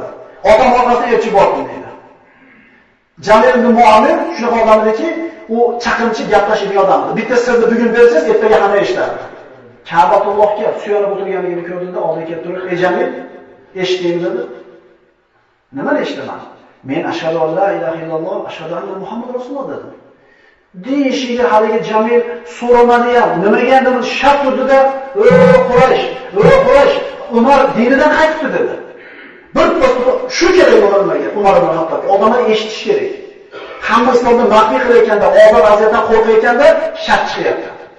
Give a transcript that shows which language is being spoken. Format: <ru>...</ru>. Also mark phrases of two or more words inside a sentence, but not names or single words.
<uz>Odam orqasiga elchi bordi deydi. Jamil ibn Muammir shunaqa odam ediki, u chaqimchi gaplashadigan odam edi. Bitta sirni bugun bersangiz, ertaga hamma eshitadi. Ka'batullohga suyanib o'tirganligini ko'rdida oldiga kelib turib, "Ey Jamil, eshitdingmi?" dedi. "Nimani eshitaman? Men</uz> <ar>أشهد أن لا إله إلا الله، أشهد أن محمد رسول الله"</ar> <uz>dedim. Deyishiga haligi Jamil so'ramadi ham, nimaga endi bu shart urdida, Quraysh, Umar dinidan qaytibdi" dedi. Bir shu kerak bo'lmagan Umar ibn Xattob. Odamlar eshitish kerak. Hamma islomni maxfiy qilayotganda, ozor aziyatdan qo'rqayotganda shart chiqyapti.</uz>